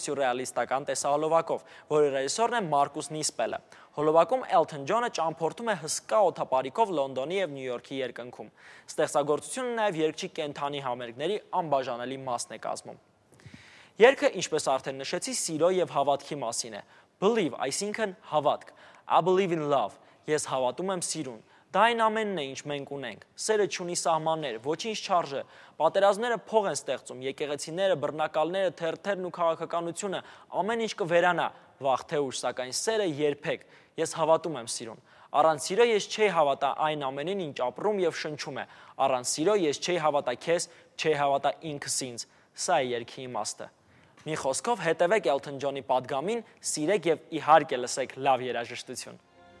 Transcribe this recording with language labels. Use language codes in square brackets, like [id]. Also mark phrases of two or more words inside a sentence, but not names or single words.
[hy] սյուրռեալիստական տեսահոլովակով, որի ռեժիսորն է Մարկուս Նիսպելը։ Հոլովակում Elton John-ը ճամփորդում է հսկա օդապարիկով Լոնդոնի եւ Նյու Յորքի երկնքում։ Ստեղծագործությունը նաև երգչի կենթանի համերգների անբաժանելի մասն է կազմում։ Երգը, ինչպես արդեն նշեցի, սիրո եւ հավատքի մասին է։ Believe, այսինքն հավատք։ [en] I believe in love, [hy] ես հավատում եմ սիրուն։ Դա այն ամենն է, ինչ մենք ունենք։ Սերը չունի սահմաններ, ոչինչ չարժե։ Պատերազմները փող են ստեղծում, եկեղեցիները, բռնակալները, թերթերն ու քաղաքականությունը, ամեն ինչ կվերանա, վաղ թե ուշ, սակայն սերը երբեք։ Ես հավատում եմ սիրուն։ Առանց սիրո ես չէի հավատա այն ամենին, ինչ ապրում եւ շնչում է։ Առանց սիրո ես չէի հավատա քեզ, չէի հավատա ինքս ինձ։ Սա է երգի իմաստը։ Մի խոսքով հետևեք Elton John-ի պատգամին, սիրեք եւ իհարկե լսեք լավ երաժշտություն։